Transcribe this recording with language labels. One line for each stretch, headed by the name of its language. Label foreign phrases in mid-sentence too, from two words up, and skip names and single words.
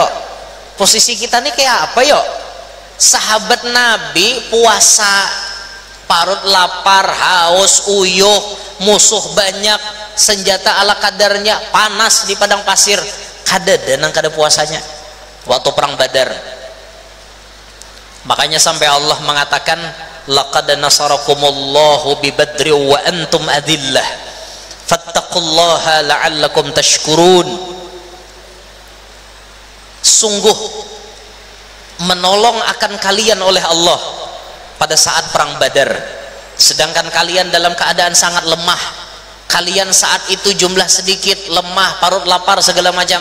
Banjar: Posisi kita nih kayak apa yo? Sahabat Nabi puasa, parut lapar, haus, uyuh, musuh banyak, senjata ala kadarnya, panas di padang pasir, kadada nang kada puasanya waktu perang Badar. Makanya sampai Allah mengatakan
Arabic: لقد نصركم الله ببدر وأنتم أذلة فاتقوا الله لعلكم تشكرون.
Banjar: Sungguh menolong akan kalian oleh Allah pada saat perang Badar, sedangkan kalian dalam keadaan sangat lemah. Kalian saat itu jumlah sedikit, lemah, parut lapar segala macam.